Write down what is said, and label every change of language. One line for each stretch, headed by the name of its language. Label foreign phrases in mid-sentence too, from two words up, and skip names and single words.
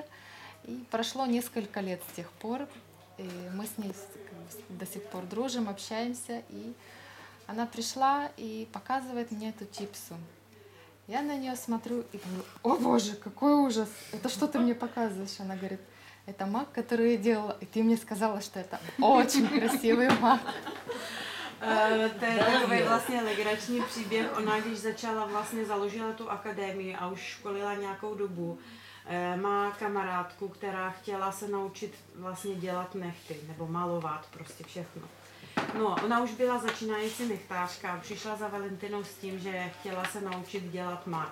Russian: И прошло несколько лет с тех пор, и мы с ней до сих пор дружим, общаемся. И она пришла и показывает мне эту типсу. Я на нее смотрю и говорю, о боже, какой ужас, это что ты мне показываешь? Она говорит, это мак, который я делала, и ты мне сказала, что это очень красивый mák.
Czech: To je takový vlastně legrační příběh. Ona, když začala vlastně založila tu akademii a už školila nějakou dobu, má kamarádku, která chtěla se naučit vlastně dělat nechty nebo malovat, prostě všechno. No, ona už byla začínající nechtářka, přišla za Valentinou s tím, že chtěla se naučit dělat mák.